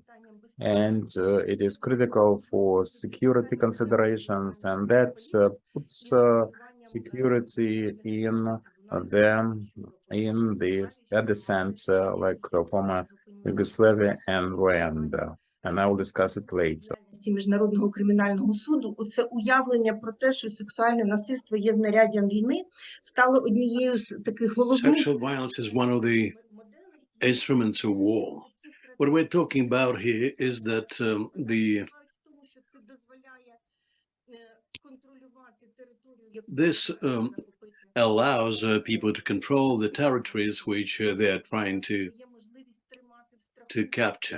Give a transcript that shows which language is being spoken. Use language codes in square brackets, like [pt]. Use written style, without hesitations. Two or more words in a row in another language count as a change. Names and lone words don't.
[en] And it is critical for security considerations, and that puts security in them in the sense like former Yugoslavia and Rwanda, and I will discuss it later. [uk] Міжнародного кримінального суду, оце уявлення про те, що сексуальне насильство є знаряддям війни, стало однією з таких головних. [en] Sexual violence is one of the instruments of war. What we're talking about here is that this allows people to control the territories which they are trying to capture.